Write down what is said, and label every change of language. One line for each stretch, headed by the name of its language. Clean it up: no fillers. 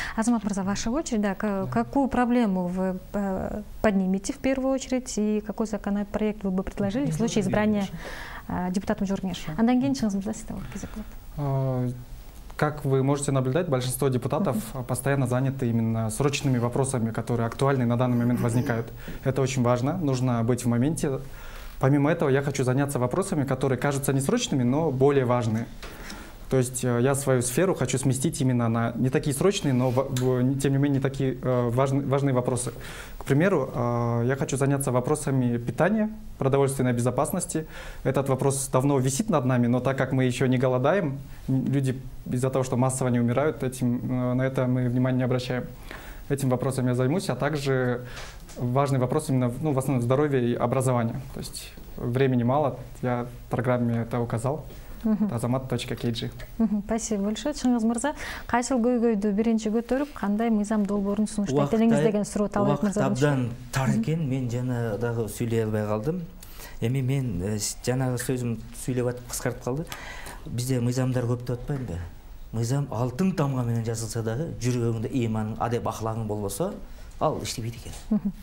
Russian: Азамат мырза, ваша очередь, какую проблему вы поднимете в первую очередь и какой законопроект вы бы предложили в случае избрания депутатом Жургеш?
Kyrgyz: Андан кийин чыгыңыз мырза, сизде кезек болот.
Russian: Как вы можете наблюдать, большинство депутатов постоянно заняты именно срочными вопросами, которые актуальны на данный момент возникают. Это очень важно, нужно быть в моменте. Помимо этого, я хочу заняться вопросами, которые кажутся несрочными, но более важные. То есть я свою сферу хочу сместить именно на не такие срочные, но тем не менее такие важные вопросы. К примеру, я хочу заняться вопросами питания, продовольственной безопасности. Этот вопрос давно висит над нами, но так как мы еще не голодаем, люди из-за того, что массово не умирают, на это мы внимание не обращаем. Этим вопросом я займусь, а также важный вопрос именно в основном здоровье и образование. То есть времени мало, я в программе это указал. Azamat.kg. Спасибо большое.
Kyrgyz: Чыңгыз мырза, кайсыл көйгөйдү биринчи көтөрүп, кандай мыйзам долбоорун сунуштайт элеңиз деген суроо Талайбек мырза. Абдан тар экен, мен жана дагы сүйлөй албай калдым. Эми мен жанагы сөзүм сүйлөп атып кыскартып калды. Бизде мыйзамдар көп деп атпаймынбы? Мыйзам алтын тамга менен жазылса дагы, жүрөгүңдө ыйманың, адеп ахлагың болбосо, ал иштебейт экен.